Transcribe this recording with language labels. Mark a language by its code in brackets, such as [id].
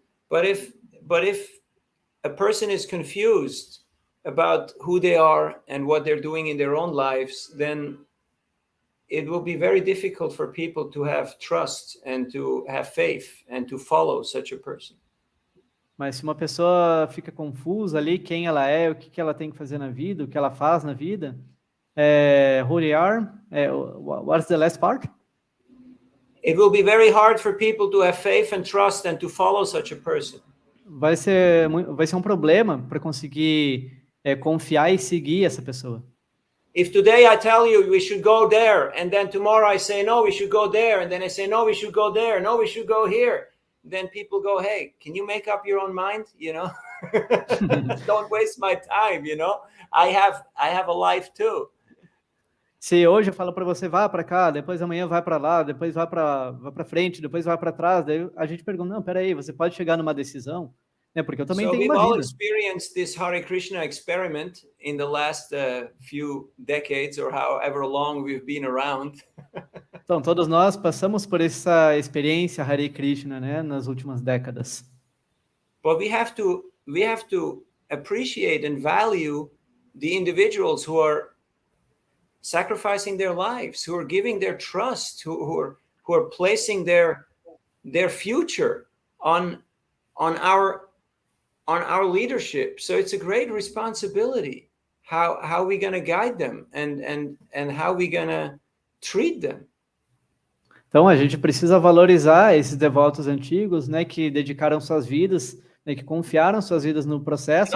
[en] But if a person is confused about who they are and what they're doing in their own lives, then it will be very difficult for people to have trust and to have faith and to follow such a person. [pt] Mas se uma pessoa fica confusa ali, quem ela é, o que ela tem que fazer na vida, o que ela faz na vida, [en] who they are, what's the last part? It will be very hard for people to have faith and trust and to follow such a person. [pt] vai ser um problema para conseguir confiar e seguir essa pessoa. [en] If today I tell you we should go there, and then tomorrow I say no, we should go there, and then I say no, we should go there, no, we should go here, then people go, hey, can you make up your own mind? You know, don't waste my time. You know, I have a life too. [pt] Se hoje eu falo para você, vá para cá, depois amanhã vai para lá, depois vai para frente, depois vai para trás, daí a gente pergunta, não, peraí, você pode chegar numa decisão, né? Porque eu também tenho uma vida. [en] We've all experienced this Hare Krishna experiment in the last few decades, or however long we've been around. [pt] Então, todos nós passamos por essa experiência Hare Krishna, né, nas últimas décadas. [en] But we have to appreciate and value the individuals who are sacrificing their lives, who are giving their trust, who are placing their future on our leadership. So it's a great responsibility. How we going to guide them and how we going to treat them. [pt] Então a gente precisa valorizar esses devotos antigos, né, que dedicaram suas vidas, né, que confiaram suas vidas no processo.